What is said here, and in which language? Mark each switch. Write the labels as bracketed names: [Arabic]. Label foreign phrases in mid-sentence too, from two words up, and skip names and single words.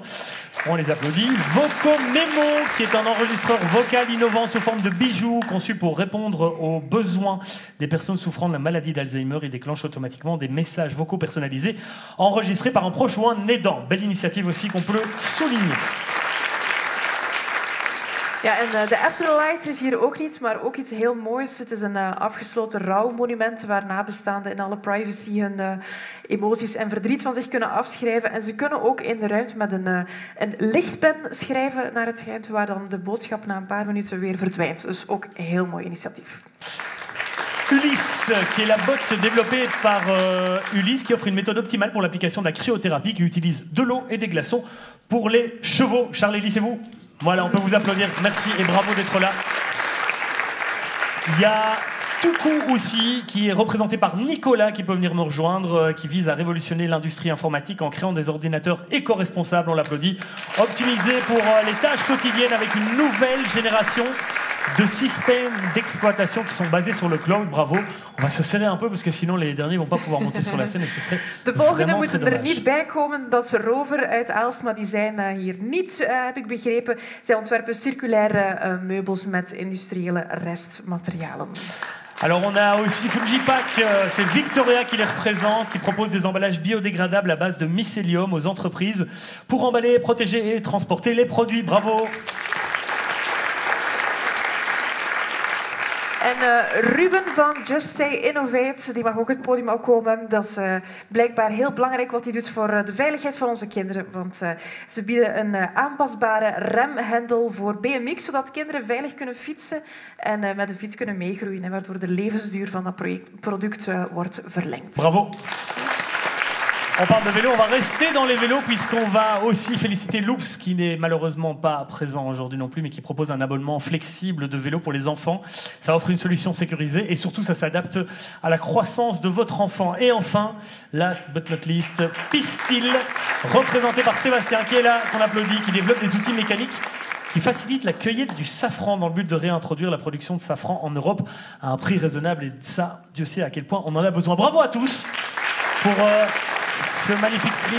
[French] On les applaudit. VocoMemo, qui est un enregistreur vocal innovant sous forme de bijou, conçu pour répondre aux besoins des personnes souffrant de la maladie d'Alzheimer. Il déclenche automatiquement des messages vocaux personnalisés enregistrés par un proche ou un aidant. Belle initiative aussi qu'on peut souligner. [Dutch] Ja, en de Afterlight is hier ook niet, maar ook iets heel moois. Het is een afgesloten rouwmonument waar nabestaanden in alle privacy hun emoties en verdriet van zich kunnen afschrijven. En ze kunnen ook in de ruimte met een lichtpen schrijven naar het schijnt, waar dan de boodschap na een paar minuten weer verdwijnt. Dus ook een heel mooi initiatief. [French] Ulysse, qui est la botte développée par Ulysse, qui offre une méthode optimale pour l'application de la cryothérapie, qui utilise de l'eau et des glaçons pour les chevaux. Charles, c'est vous? Voilà, on peut vous applaudir. Merci et bravo d'être là. Il y a Toukou aussi, qui est représenté par Nicolas, qui peut venir nous rejoindre, qui vise à révolutionner l'industrie informatique en créant des ordinateurs éco-responsables, on l'applaudit, optimisés pour les tâches quotidiennes avec une nouvelle génération de systèmes d'exploitation qui sont basés sur le cloud. Bravo. On va se serrer un peu parce que sinon les derniers ne vont pas pouvoir monter sur la scène et ce serait [Dutch] de volgende [French] vraiment très [Dutch] moeten er [French] dommage. [Dutch] niet bij komen. Dat is Rover uit Aalst, maar die zijn hier niet, heb ik begrepen. Zij ontwerpen circulaire meubels met industriële restmaterialen. [French] Alors on a aussi Fujipack, c'est Victoria qui les représente, qui propose des emballages biodégradables à base de mycélium aux entreprises pour emballer, protéger et transporter les produits. Bravo. [Dutch] En Ruben van Just Say Innovate, die mag ook het podium opkomen. Dat is blijkbaar heel belangrijk wat hij doet voor de veiligheid van onze kinderen. Want ze bieden een aanpasbare remhendel voor BMX, zodat kinderen veilig kunnen fietsen en met een fiets kunnen meegroeien. En waardoor de levensduur van dat product wordt verlengd. Bravo. [French] On parle de vélo, on va rester dans les vélos puisqu'on va aussi féliciter Loops qui n'est malheureusement pas présent aujourd'hui non plus mais qui propose un abonnement flexible de vélo pour les enfants. Ça offre une solution sécurisée et surtout ça s'adapte à la croissance de votre enfant. Et enfin, [English] last but not least, [French] Pistil, représenté par Sébastien qui est là, qu'on applaudit, qui développe des outils mécaniques qui facilite la cueillette du safran dans le but de réintroduire la production de safran en Europe à un prix raisonnable. Et ça, Dieu sait à quel point on en a besoin. Bravo à tous pour ce magnifique prix.